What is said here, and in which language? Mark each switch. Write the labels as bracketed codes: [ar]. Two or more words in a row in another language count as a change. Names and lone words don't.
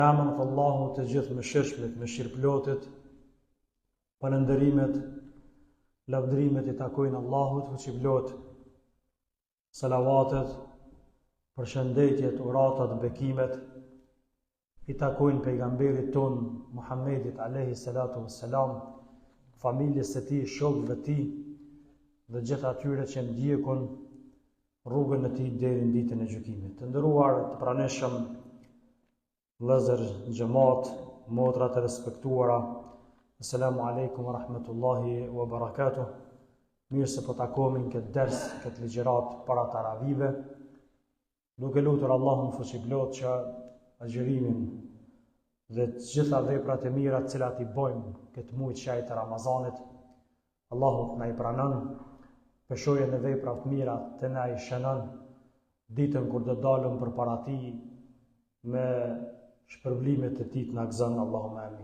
[sq] Emën të Allahut të gjithë mëshirshmit, mëshirëplotit, falënderimet, lavdrimet i takojnë Allahut, fuqiplot, salavatet, përshëndetjet, uratat, bekimet, i takojnë pejgamberit ton Muhammedit [ar] عليه الصلاة والسلام, [sq] familjes së tij, shokëve të tij dhe gjithë atyre që ndjekun rrugën e tij deri në ditën e gjykimit. Të nderuar, të praneshëm vëllezër, xhamat, motra të respektuara, [ar] السلام عليكم ورحمة الله وبركاته. [sq] Mirë se po takohemi në këtë ders, këtë ligjërat para taravive, duke lutur Allahun fuqiplot që agjërimin dhe të gjitha veprat e mira të cilat i bojmë këtë muaj të shejt të Ramazanit, Allahu na i pranon, peshojën e vepra të mira të na i shënon ditën kur do dalëm përpara tij me shpërblimet e tij të na gëzon, [ar] اللهم آمين.